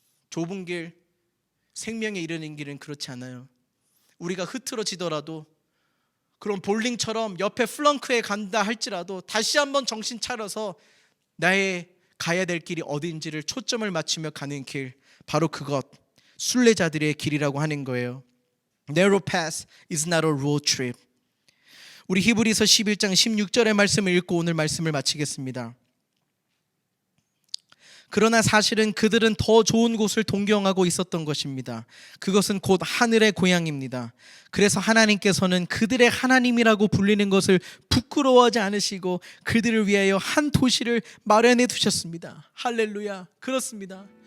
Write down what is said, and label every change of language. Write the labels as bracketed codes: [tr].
[ko] 좁은 길, 생명에 이르는 길은 그렇지 않아요. 우리가 흐트러지더라도, 그런 볼링처럼 옆에 플렁크에 간다 할지라도 다시 한번 정신 차려서 나의 가야 될 길이 어딘지를 초점을 맞추며 가는 길, 바로 그것, 순례자들의 길이라고 하는 거예요. [en] Narrow path is not a road trip. [ko] 우리 히브리서 11장 16절의 말씀을 읽고 오늘 말씀을 마치겠습니다. 그러나 사실은 그들은 더 좋은 곳을 동경하고 있었던 것입니다. 그것은 곧 하늘의 고향입니다. 그래서 하나님께서는 그들의 하나님이라고 불리는 것을 부끄러워하지 않으시고 그들을 위하여 한 도시를 마련해 두셨습니다. 할렐루야. 그렇습니다.